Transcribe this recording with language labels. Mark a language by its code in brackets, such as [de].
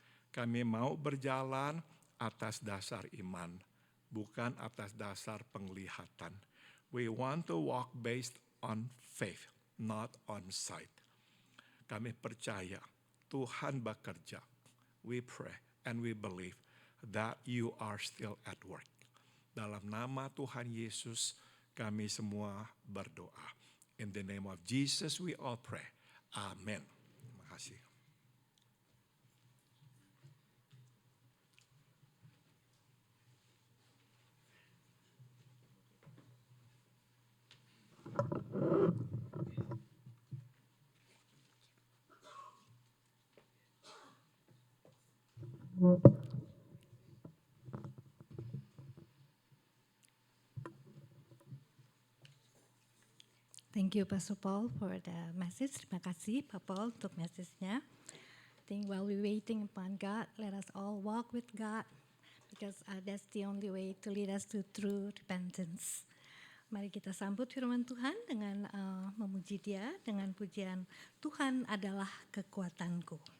[id] Kami mau berjalan atas dasar iman, bukan atas dasar penglihatan. [en] We want to walk based on faith, not on sight. [id] Kami percaya Tuhan bekerja. [en] We pray and we believe that you are still at work. [id] Dalam nama Tuhan Yesus, kami semua berdoa. [en] In the name of Jesus we all pray. [id] Amen. Terima kasih. [en] Thank you, Pastor Paul, for the message. [id] Terima kasih, Pak Paul, untuk message-nya. [en] I think while we're waiting upon God, let us all walk with God, because that's the only way to lead us to true repentance. [id] Mari kita sambut firman Tuhan dengan memuji Dia dengan pujian Tuhan adalah kekuatanku.